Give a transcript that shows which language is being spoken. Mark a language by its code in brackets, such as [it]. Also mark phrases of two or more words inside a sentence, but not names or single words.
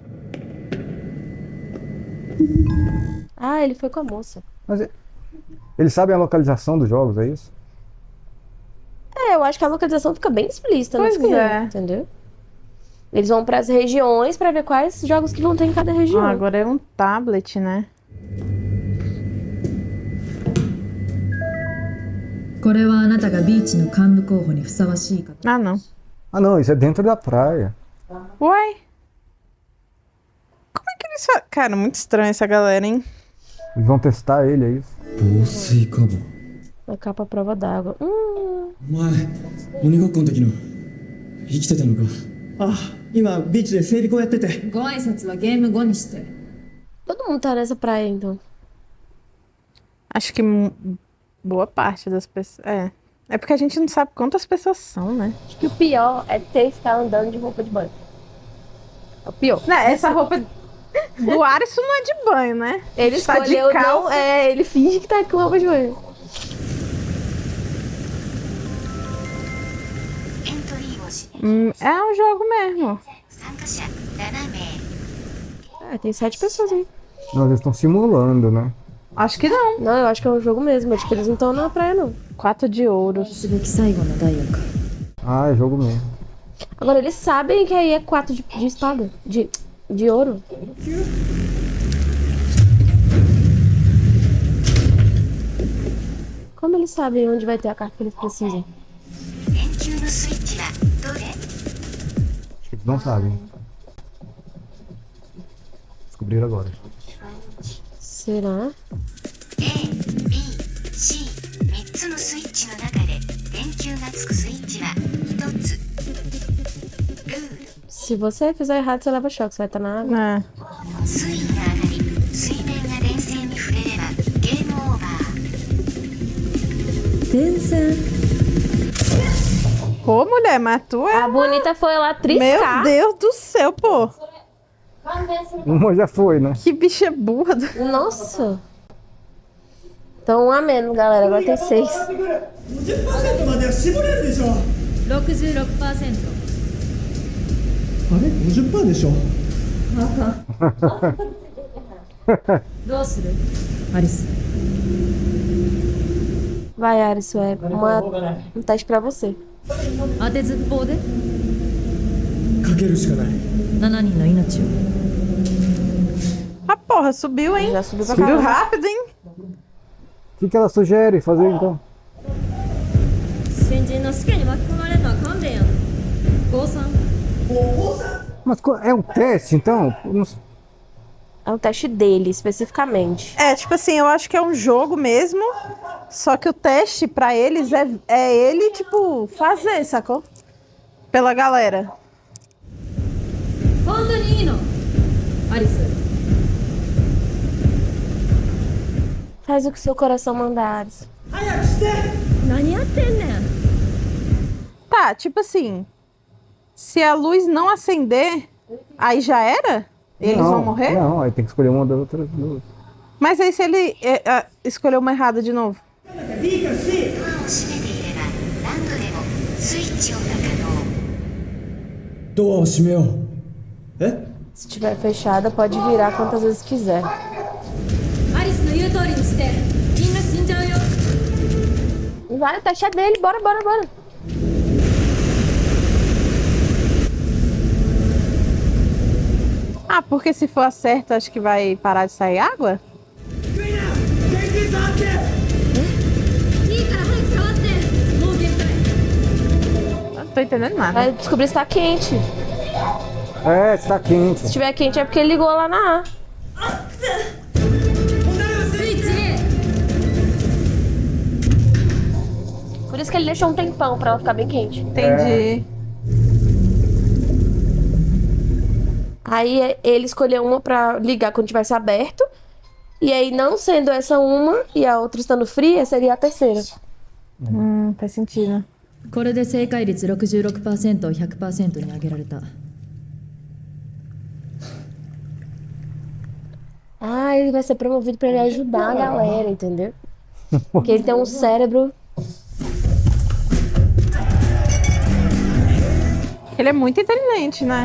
[pt] Ah, ele foi com a moça. Mas eles sabem a localização dos jogos, é isso? É, eu acho que a localização fica bem explícita no Pois filme, é. entendeu? Eles vão pras regiões pra ver quais jogos que vão ter em cada região. Ah, agora é um tablet, né? [ja] これはあなたがビーチの幹部候補にふさわしいかと。 [pt] Ah, não. Ah, não, isso é dentro da praia. Uai. Como é que eles fazem? Cara, muito estranho essa galera, hein? Eles vão testar ele, é isso? [ja] 防水カバー。 [pt] A capa à prova d'água. [ja] お前鬼ごっこの時の生きてたのか。あ、今ビーチで整備工やってて。ご挨拶はゲーム後にして。 [pt] Todo mundo tá nessa praia, então. Acho que boa parte das pessoas. É. É porque a gente não sabe quantas pessoas são, né? Acho que o pior é ter que ficar andando de roupa de banho. É o pior. Não, essa roupa do Ares não é de banho, né? Ele Tá de escolheu calça. não, ele finge que tá com roupa de banho. [ja] エントリーをし [pt] É um jogo mesmo. [ja] 参加者7名 [pt] Tem 7 pessoas aí. Não, eles estão simulando, né? Acho que não. Não, eu acho que é um jogo mesmo. Acho que eles não estão na praia, não. 4 de ouros. [ja] すべき最後のダイヤか。 [pt] Ah, é jogo mesmo. Agora, eles sabem que aí é 4 de espada. De ouro. Como eles sabem onde vai ter a carta que eles precisam? [ja] 電球のスイッチはどれ [pt] Acho que eles não sabem. Descobriram agora. Será? [ja] A、B、C 3つのスイッチの中で電球がつくスイッチは1つルール [pt] Se você fizer errado, você leva choque. Você vai estar na água. É. [ja] 水位が上がり水面が電線に触れればゲームオーバー電線。 [pt] Pô, mulher, mas tu é. A bonita foi lá triscar. Meu Deus do céu, pô. Uma já foi, né? Que bicha burra. Nossa. Então, 1 a menos, galera. Agora tem 6. [ja] 50% までは絞れるでしょ。 66%。あれ 50% でしょ。どうするアリス。 [pt] Vai, Aris, isso é um teste pra você. [ja] 当てずっぽうでかけるしかない。 7人の命を。 [pt] Ah, porra, subiu, hein? Já subiu pra Subiu caramba. rápido, hein? O que ela sugere fazer então? [ja] 新人の試験に巻き込まれるのは勘弁や。高3。 [pt] Mas é um teste, então? Eu não- É um teste dele, especificamente. É, tipo assim, eu acho que é um jogo mesmo. Só que o teste pra eles é ele, tipo, fazer, sacou? Pela galera. [ja] 本当にいいのアリス。 [pt] Faz o que seu coração mandar, Aris. [ja] 何やってんねん。 [pt] Tá, tipo assim. Se a luz não acender, aí já era? Eles não, vão morrer? Não, aí tem que escolher uma das outras duas. Mas aí se ele escolheu uma errada de novo? [ja] ドアを閉めよう。え？ [pt] Se tiver fechada, pode virar quantas vezes quiser. [ja] アリスの言う通りにしてみんな死んじゃうよ。 [pt] Vai, tá cheio dele. Bora. Ah, porque se for certo, acho que vai parar de sair água? [ja] いいから早く触って。もう限界。 [pt] Não tô entendendo nada. Vai descobrir se tá quente. É, está quente. Se tiver quente é porque ele ligou lá na A. [ja] スイッチ A。 [pt] Por isso que ele deixou um tempão pra ela ficar bem quente. Entendi. Aí ele escolheu uma pra ligar quando tivesse aberto. E aí, não sendo essa uma e a outra estando fria, seria a terceira. Faz sentido. [ja] これで正解率 66% を 100% に上げられた。 [pt] Ah, ele vai ser promovido pra ele ajudar a galera, entendeu? Porque ele tem um cérebro. Ele é muito inteligente, né?